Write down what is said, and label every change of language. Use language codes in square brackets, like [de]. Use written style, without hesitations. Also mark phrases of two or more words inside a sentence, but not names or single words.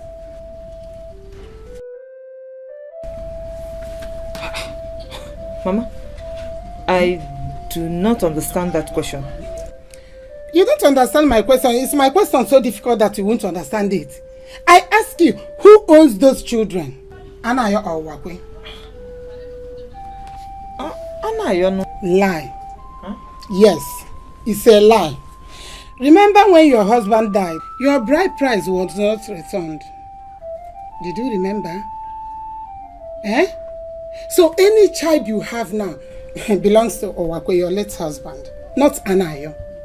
[en] Mama, I do not understand that question. You don't understand my question. Is my question so difficult that you won't understand it? I ask you, who owns those children? Anayo or Wakwe? Anayo no. Lie. Huh? Yes, it's a lie. Remember when your husband died, your bride price was not returned. Did you remember? So any child you have now belongs to Owakwe, your late husband, not Anayo.